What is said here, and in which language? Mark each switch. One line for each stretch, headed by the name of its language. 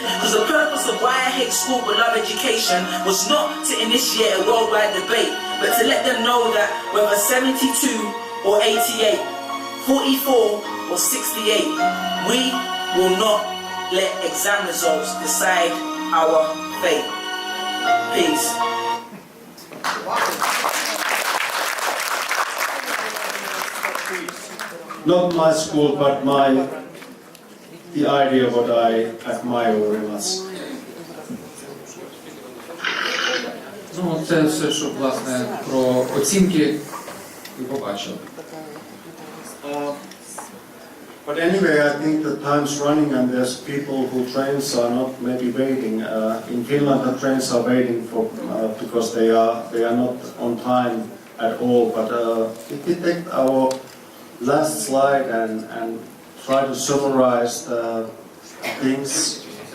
English: Because the purpose of why I hate school but love education was not to initiate a worldwide debate, but to let them know that whether 72 or 88, 44 or 68, we will not let exam results decide our fate. Peace. Not my school, but the idea what I admire very much.
Ukrainian: Ну, це все, що, власне, про оцінки ви побачили.
English: But anyway, I think the time's running and there's people who trains are not maybe waiting. In Finland, the trains are waiting for because they are not on time at all. But if we take our last slide and try to summarize the things.